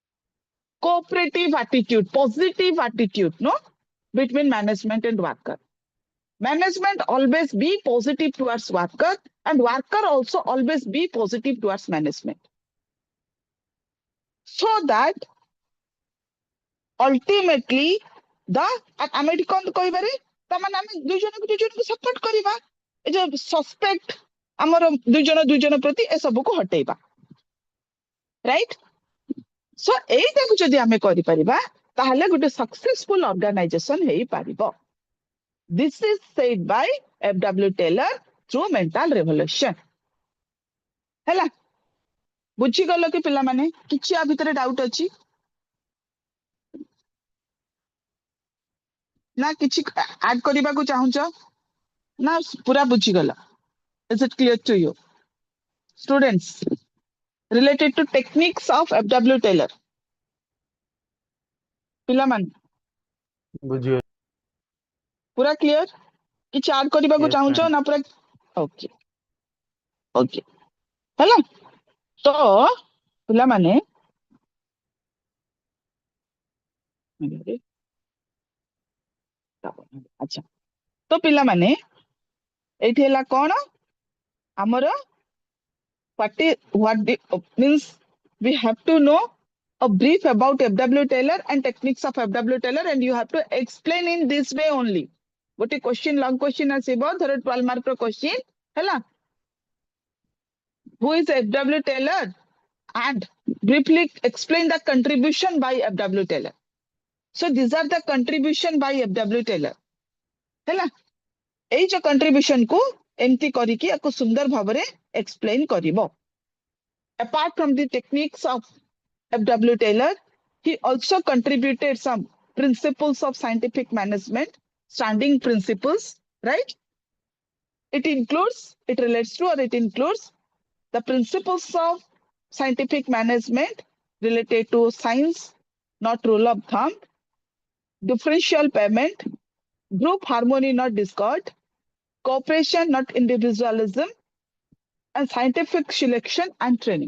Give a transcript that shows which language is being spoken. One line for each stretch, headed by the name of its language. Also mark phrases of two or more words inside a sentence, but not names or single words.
English: Cooperative attitude, positive attitude, no, between management and worker. Management always be positive towards worker, and worker also always be positive towards management. So that ultimately the
Odia: ଆମେ ଏଠି କଣ କହିବାରେ ତାମାନେ ଆମେ ଦୁଇ ଜଣକୁ ସପୋର୍ଟ କରିବା ଏ ଯୋଉ ସସ୍ପେକ୍ଟ ଆମର ଦୁଇ ଜଣ ପ୍ରତି ଏ ସବୁକୁ ହଟେଇବା, ରାଇଟ୍? ସୋ ଏଇଟାକୁ ଯଦି ଆମେ କରିପାରିବା ତାହେଲେ ଗୋଟେ
English: successful organisation
Odia: ହେଇପାରିବ.
English: This is said by F.W. Taylor through mental revolution.
Odia: ହେଲା, ବୁଝିଗଲ କି ପିଲାମାନେ? କିଛି ଆ ଭିତରେ ଡାଉଟ ଅଛି ନା କିଛି ଆଡ୍ କରିବାକୁ ଚାହୁଁଛ ନା ପୁରା ବୁଝିଗଲ?
English: Is it clear to you? Students, related to techniques of F.W. Taylor.
Odia: ପିଲାମାନେ ବୁଝିଗଲି। ପୁରା କ୍ଲିୟର? କିଛି ଆଡ୍ କରିବାକୁ
English: Yes,
Odia: ଚାହୁଁଛ
English: ma'am.
Odia: ନା ପୁରା?
English: okay okay,
Odia: ହେଲା। ତ ପିଲାମାନେ ଆଚ୍ଛା, ତ ପିଲାମାନେ ଏଇଠି ହେଲା କଣ ଆମର
English: what means we have to know a brief about F.W. Taylor and techniques of F.W. Taylor, and you have to explain in this way only.
Odia: ଗୋଟେ
English: question long question
Odia: ଆସିବ, ଧର 12 mark ର question, ହେଲା।
English: Who is F.W. Taylor and briefly explain the contribution by F.W. Taylor. So these are the contribution by F.W. Taylor,
Odia: ହେଲା। ଏଇ ଯୋଉ contribution କୁ ଏମିତି କରିକି ଆକୁ ସୁନ୍ଦର ଭାବରେ explain କରିବ।
English: Apart from the techniques of F.W. Taylor, he also contributed some principles of scientific management, standing principles, right? It relates to, or it includes the principles of scientific management related to science, not rule of thumb, differential payment, group harmony, not discord, cooperation, not individualism, and scientific selection and training.